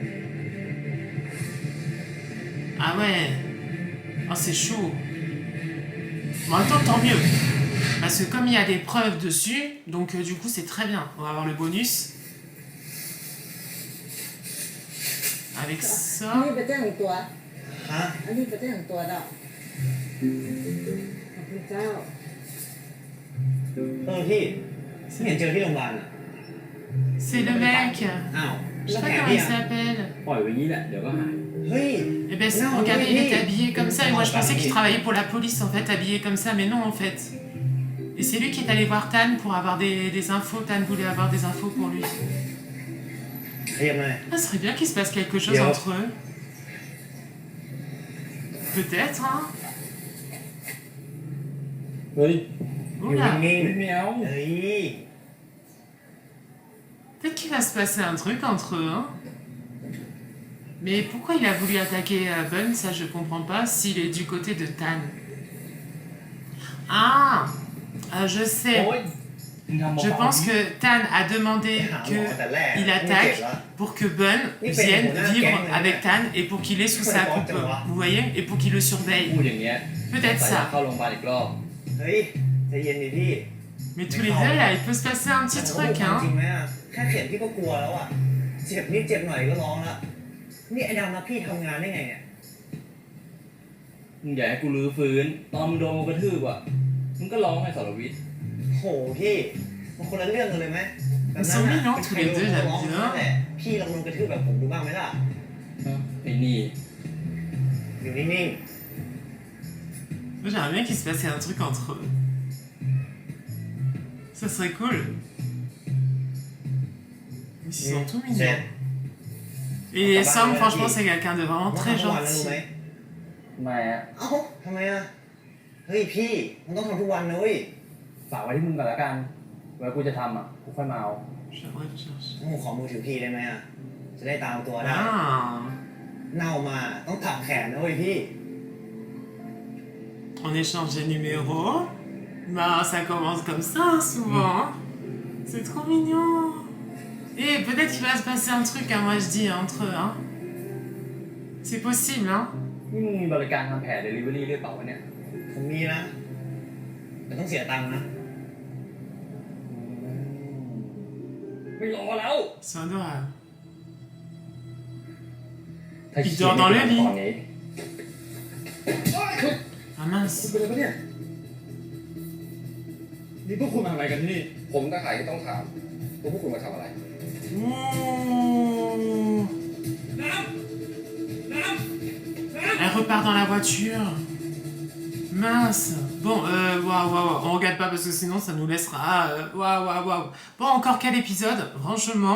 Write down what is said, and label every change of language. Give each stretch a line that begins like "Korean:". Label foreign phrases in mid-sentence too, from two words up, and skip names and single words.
French: Ah ouais! Oh, c'est chaud! Mais en même temps, tant mieux! Parce que comme il y a des preuves dessus, donc du coup, c'est très bien. On va avoir le bonus. Avec
Thai: อัน
French: ça.
Thai: นี้ไปแจ้งตัว ฮะ อันนี้ไปแจ้งตัวแล้วขอบคุณเจ้า พี่ไม่เห็นเจอที่โรงพยาบาลอ่ะ
French: C'est le mec!
Thai: อ้าว
French: Je sais
Thai: แล้ว
French: pas
Thai: แผล
French: comment
Thai: พี่
French: il
Thai: อ่ะ
French: s'appelle.
Thai: ปล่อยไว้อย่างนี้แหละ เดี๋ยวก็หาย เฮ้ย
French: Et ben ça, Non, regardez, il oui. était habillé comme ça. Et moi, je Non, pensais pas qu'il habillé. travaillait pour la police, en fait, habillé comme ça. Mais non, en fait. Et c'est lui qui est allé voir Tan pour avoir des infos. Tan voulait avoir des infos pour lui.
Thai: ขยับหน่อย
French: Ah, ce serait bien qu'il se passe quelque chose Yo. entre eux. Peut-être, hein.
Thai: เฮ้ย อยู่
French: Oula.
Thai: นิ่ง ไม่เอา ๆเฮ้ย
French: Peut-être qu'il va se passer un truc entre eux, hein. Mais pourquoi il a voulu attaquer Bun, ça je comprends pas, s'il est du côté de Tan. Ah, je sais.
Thai: โอ้ยมึงทำ
French: Je
Thai: เบาๆ
French: pense que Tan a demandé
Thai: ไปหาหมอแต่แรก
French: qu'il
Thai: ไม่เจ็บ
French: attaque
Thai: แล้ว
French: pour que Bun Oui, vienne mais on a un vivre gang, avec là. Tan et pour qu'il est sous sa Ouais, coupe. bon, Vous voyez? Et pour qu'il le
Thai: พูด
French: surveille.
Thai: อย่างเงี้ย
French: Peut-être
Thai: ใส่
French: ça.
Thai: เข้าโรงพยาบาลอีกรอบ เฮ้ยใจเย็นดิพี่
French: Mais tous les deux, là, il peut se passer un petit
Thai: แต่ว่า
French: truc,
Thai: ความจริง
French: hein.
Thai: ไหมอ่ะแค่เข็มพี่ก็กลัวแล้วอ่ะเจ็บนิดเจ็บหน่อยก็ร้องแล้วนี่ไอ้ดำนะพี่ทำงานได้ไงเนี่ย มึงอยากให้กูรื้อฟื้น ตอนมึงโดนกูกระทืบอ่ะ มึงก็ร้องไห้สรวิทย์ โหพี่มันคนละเรื่องกันเลยไหมแบบนั้น
French: Ils sont
Thai: น่ะ
French: mignons
Thai: เป็น
French: tous
Thai: ใคร
French: les
Thai: โดน
French: deux,
Thai: ก็
French: j'aime
Thai: ร้อง
French: bien.
Thai: นั่นแหละพี่ลองโดนกระทืบแบบผมดูบ้างไหมล่ะ ไอ้นี่ อยู่นิ่ง
French: Moi, j'aimerais bien qu'il se passait un truc entre eux. Ça serait cool. Mais ils sont tous
Thai: ๆเสร็จ
French: mignons. Et Sam, franchement, c'est quelqu'un de vraiment
Thai: ต้อง
French: très
Thai: ทำทุกวันนะรู้ไหม
French: gentil.
Thai: มาอ่ะ เอ้าทำไมอ่ะเฮ้ยพี่มันต้องทำทุกวันนะเว้ย ฝากไว้ที่มึงก่อนละกันเวลากูจะทำอ่ะ กูค่อยมาเอา
French: J'aimerais le chercher.
Thai: ผมขอมือถือพี่ได้ไหมอ่ะจะได้ตามตัวได้
French: Ah.
Thai: เน่ามาต้องถักแขนนะเว้ยพี่
French: On échange des numéros. Bah, ça commence comme ça, hein, souvent. Hein. C'est trop mignon. Et peut-être qu'il va se passer un truc, hein, moi je dis, entre eux. Hein. C'est possible, hein.
Thai: นี่มึงมีบริการทำแผลเดลิเวอรี่ด้วยเปล่าวะเนี่ย ผมมีนะแต่ต้องเสียตังค์นะ ไม่รอแล้ว
French: C'est adorable.
Thai: ถ้า อีกจอตอนเล่นนี้ ตอนนี้
French: Ah mince.
Thai: เป็นอะไรปะเนี่ย นี่พวกคุณมาอะไรกันที่นี่ ผมทหารที่ต้องถามว่าพวกคุณมาทำอะไร
French: Ouh. Elle repart dans la voiture. Mince. Bon, waouh. On regarde pas parce que sinon ça nous laissera. Waouh. Bon, encore quel épisode, franchement.